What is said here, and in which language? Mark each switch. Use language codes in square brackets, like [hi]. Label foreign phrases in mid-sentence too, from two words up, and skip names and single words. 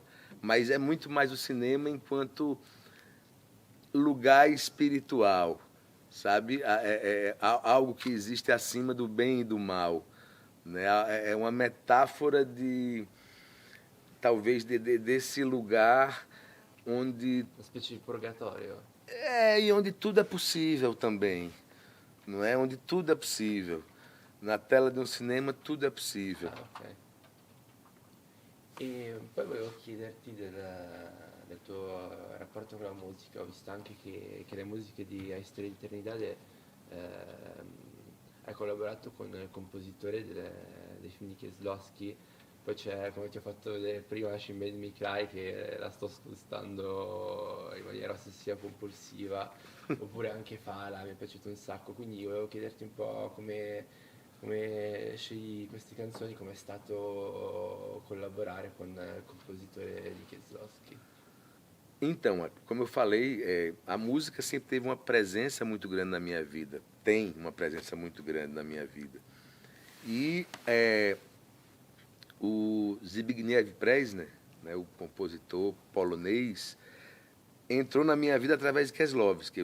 [pt] Mas é muito mais o cinema enquanto lugar espiritual, sabe? Algo que existe acima do bem e do mal, né? É uma metáfora talvez desse lugar onde [it] Una specie di purgatorio. [pt] e onde tudo é possível também, não é? Onde tudo é possível. Na tela de um cinema tudo é possível. Ah, ok. [it] E poi volevo chiederti del tuo rapporto con la musica. Ho visto anche che le musiche di A Storia di Eternidade hai collaborato con il compositore dei film di Kieslowski. Poi c'è, come ti ho fatto vedere prima, She Made Me Cry, che la sto ascoltando in maniera ossessiva compulsiva, oppure anche Fala, mi è piaciuto un sacco. Quindi volevo chiederti un po' come scegli queste canzoni, come è stato collaborare con il compositore di Kieslowski. [pt] Então, como eu falei, a música sempre teve uma presença muito grande na minha vida. Tem uma presença muito grande na minha vida. E o Zbigniew Preisner, né, o compositor polonês, entrou na minha vida através de Kieslowski.